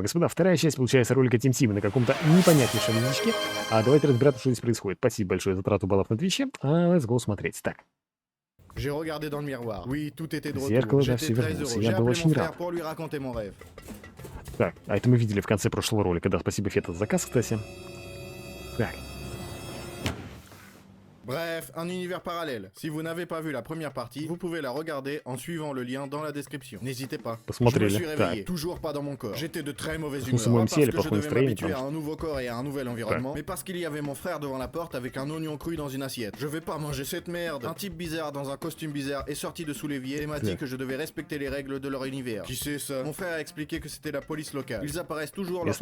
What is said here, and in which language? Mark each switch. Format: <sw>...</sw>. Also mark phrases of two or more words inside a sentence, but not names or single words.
<ru>господа, вторая часть, получается, ролика Тим Тима на каком-то непонятнейшем язычке. Давайте разбираться, что здесь происходит. Спасибо большое за трату баллов на Твиче.</ru> <en>Let's go</en> <ru>смотреть. Так.</ru> <fr>J'ai regardé dans le miroir. Oui, tout était de</fr> <ru>Зеркало,</ru> <fr>retour.</fr> <ru>да,</ru> <fr>J'étais</fr> <ru>все</ru> <fr>très</fr> <ru>вернулся.</ru> <fr>heureux.</fr> <ru>Я</ru> <fr>J'ai</fr> <ru>был</ru> <fr>appelé</fr> <ru>очень</ru> <fr>mon frère</fr> <ru>рад.</ru> <fr>pour lui raconter mon rêve.</fr> <ru>Так, это мы видели в конце прошлого ролика. Да, спасибо, Фета, за заказ, кстати. Так.</ru> <fr>Bref, un univers parallèle. Si vous n'avez pas vu la première partie, vous pouvez la regarder en suivant le lien dans la description. N'hésitez pas. Je me</fr> <ru>Посмотрели.</ru> <fr>suis réveillé,</fr> <ru>Так.</ru> <fr>toujours pas dans mon corps. J'étais de très mauvaise</fr> <ru>В</ru> <fr>humeur.</fr> <ru>смысле, в моем</ru> <fr>Pas</fr> <ru>теле</ru> <fr>parce que je</fr> <ru>плохое</ru> <fr>devais</fr> <ru>настроение,</ru> <fr>m'habituer à</fr> <ru>потому</ru> <fr>un nouveau corps et à un nouvel environnement, mais parce qu'il y avait mon frère devant la porte avec un oignon cru dans une assiette. Je vais pas manger cette merde. Un type bizarre dans un costume bizarre est sorti de sous l'évier et m'a dit que je devais respecter les règles de leur univers. Qui c'est ça? Mon frère a expliqué que c'était la police locale. Ils apparaissent toujours lorsque</fr>